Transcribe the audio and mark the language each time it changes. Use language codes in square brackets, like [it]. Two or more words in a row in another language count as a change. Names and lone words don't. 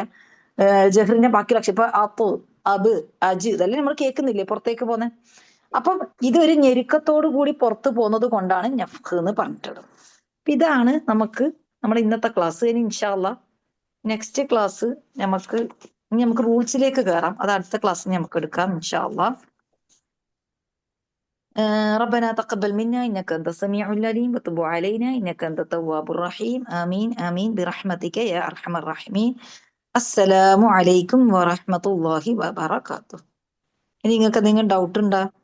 [ml] ജഹ്റിന്റെ ബാക്കി അക്ഷരം ഇപ്പൊ അബ് അജ് ഇതെല്ലാം നമ്മൾ കേൾക്കുന്നില്ലേ പുറത്തേക്ക് പോന്നെ. അപ്പം ഇതൊരു ഞെരുക്കത്തോടു കൂടി പുറത്തു പോകുന്നത് കൊണ്ടാണ് നഫ്ഹ് എന്ന് പറഞ്ഞിട്ടുള്ളത്. ഇതാണ് നമ്മുടെ ഇന്നത്തെ ക്ലാസ്. ഇനി [ar] إن شاء الله [en] next class [ml] നമുക്ക് റൂൾസിലേക്ക് കയറാം. അത് അടുത്ത ക്ലാസ് നമുക്ക് എടുക്കാം [ar] إن شاء الله. ربنا تقبل منا إنك أنت السميع العليم وتب علينا إنك أنت التواب الرحيم آمين آمين برحمتك يا أرحم الراحمين. السلام عليكم ورحمة الله وبركاته. [ml] ഇനി നിങ്ങൾക്ക് എന്തെങ്കിലും ഡൗട്ട് ഉണ്ടോ?